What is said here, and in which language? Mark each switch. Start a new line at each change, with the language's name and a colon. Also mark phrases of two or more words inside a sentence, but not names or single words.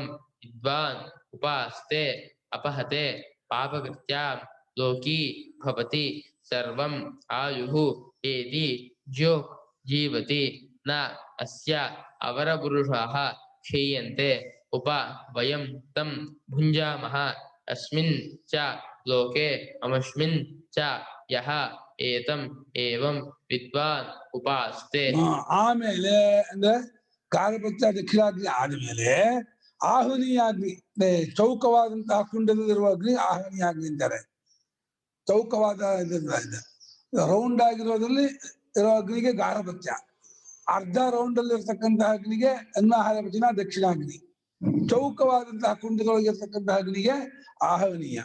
Sanskrit: विद्वान् उपास्ते अपहते पापकृत्यां लोकी भवति सर्वम् आयुः एति ज्यो जीवति न अस्य अवरपुरुषाः क्षीयन्ते उप वयं तं भुञ्जामः अस्मिन् च लोके अमस्मिन् च यः एतम् एवं विद्वान् उपास्ते
Kannada: ಆಮೇಲೆ ಅಂದ್ರೆ ಗಾರ್ಹಪತ್ಯ ದಕ್ಷಿಣಾಗ್ನಿ ಆದ್ಮೇಲೆ ಆಹುನೀಯ ಅಗ್ನಿ ಚೌಕವಾದಂತಹ ಕುಂಡದಲ್ಲಿರುವ ಅಗ್ನಿ ಆಹುನೀಯ ಅಗ್ನಿ ಅಂತಾರೆ. ಚೌಕವಾದ ರೌಂಡ್ ಆಗಿರೋದ್ರಲ್ಲಿ ಇರೋ ಅಗ್ನಿಗೆ ಗಾರ್ಹಪತ್ಯ, ಅರ್ಧ ರೌಂಡ್ ಅಲ್ಲಿ ಇರ್ತಕ್ಕಂತಹ ಅಗ್ನಿಗೆ ಅನ್ನಾಹಾರ ವಚನ ದಕ್ಷಿಣಾಗ್ನಿ, ಚೌಕವಾದಂತಹ ಕುಂಡದೊಳಗೆ ಇರ್ತಕ್ಕಂತಹ ಅಗ್ನಿಗೆ ಆಹವನೀಯ.